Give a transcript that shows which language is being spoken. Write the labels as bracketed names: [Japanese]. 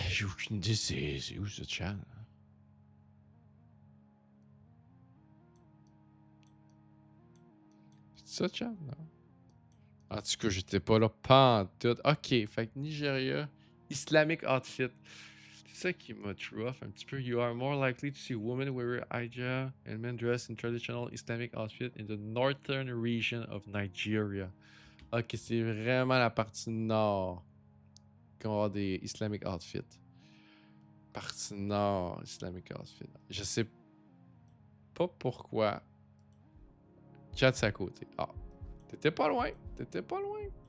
[French] J'ai aucune idée, c'est où ça, Tchad? C'est ça, Tchad? Non? En tout cas, j'étais pas là, pas en tout. Ok, fait que Nigeria, Islamic outfit. C'est ça qui m'a rough un petit peu. [English] You are more likely to see women wear hijab and men dressed in traditional Islamic outfit in the northern region of Nigeria. [French] Ok, c'est vraiment la partie nord qu'on va avoir des Islamic outfits. Partie nord, Islamic outfit. Je sais pas pourquoi. Chat, c'est à côté. Ah, t'étais pas loin. T'étais pas loin.